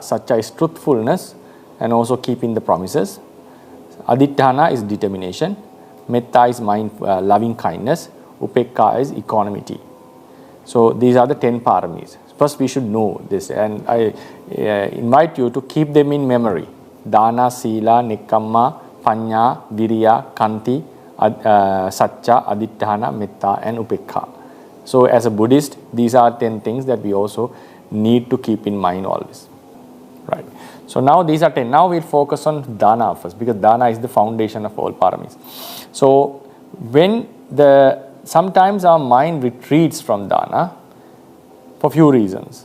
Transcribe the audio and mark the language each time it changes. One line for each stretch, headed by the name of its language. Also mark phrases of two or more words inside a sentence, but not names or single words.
English: Satcha is truthfulness and also keeping the promises. Aditthana is determination. Metta is loving kindness. Upekka is equanimity. So these are the 10 paramis. First we should know this, and I invite you to keep them in memory.
Pali: Dana, sila, nekamma, panya, virya, kanti, satcha, aditthana, metta and upekka.
English: So as a Buddhist, these are 10 things that we also need to keep in mind always, right? So now these are 10. Now we'll focus on dana first, because dana is the foundation of all paramis. So sometimes our mind retreats from dana for few reasons.